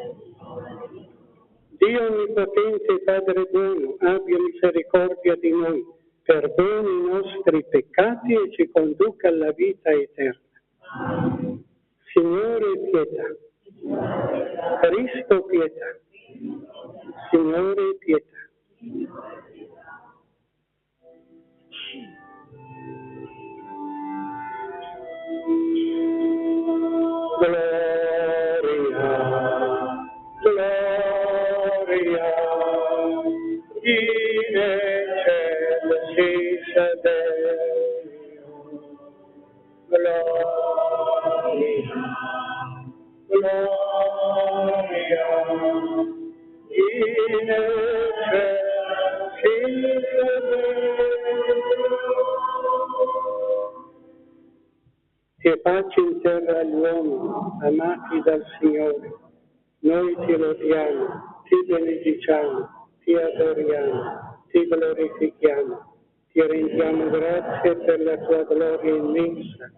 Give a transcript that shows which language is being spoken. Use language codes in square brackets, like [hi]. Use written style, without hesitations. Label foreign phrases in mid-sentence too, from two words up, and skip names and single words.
[it] Dio Onnipotente e Padre buono, abbia misericordia di noi, perdoni i nostri peccati e ci conduca alla vita eterna. Signore pietà. Cristo pietà. Signore pietà. [la] Gloria, in excelsis Deo. Gloria, in excelsis Deo. [it] Che pace in terra agli uomini, amati dal Signore. Noi ti lodiamo, ti benediciamo, ti adoriamo, ti glorifichiamo, ti rendiamo grazie per la tua gloria immensa.